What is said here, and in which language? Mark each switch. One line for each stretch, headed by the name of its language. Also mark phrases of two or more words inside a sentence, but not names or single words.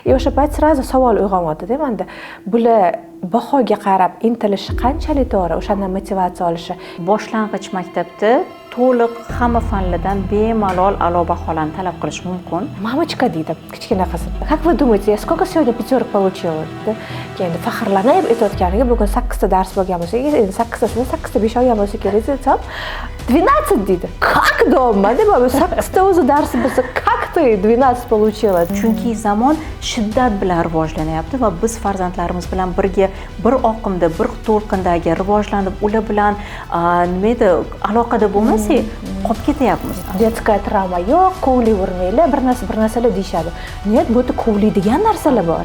Uzbek: O'sha payt sразу savol uyg'onyapti-da menda. Bular bahoga qarab intilishi qanchalik to'g'ri, o'shandan motivatsiya olishi. Boshlang'ich maktabda to'liq hamma fanlardan bemalol a'lo baholarni talab qilish mumkin. Mamachka deydi kichkina qizim.
Russian: Как вы думаете, я сколько сегодня пятерок получила?
Uzbek: Keyin faxrlanib aytayotganiga bugun 8 ta dars bo'lgan bo'lsa, endi 8 tasini 8 ta 5 olgan bo'lsa kerak desam, 12 deydi.
Russian: Как дома?
Uzbek: Deb 8 ta o'zi darsi bo'lsa,
Russian: как ты 12 получила?
Uzbek: Chunki zamon shiddat bilan rivojlanyapti va biz farzandlarimiz bilan birga bir oqimda, bir to'lqindagi rivojlanib, ular bilan nima edi, aloqada bo'lmasak, qolib ketyapmiz.
Russian: Детская травма
Uzbek: yo'q, kovlayvermanglar, bir narsalar deyishadi. Niyat bu yerda kovlaydigan narsalar bor.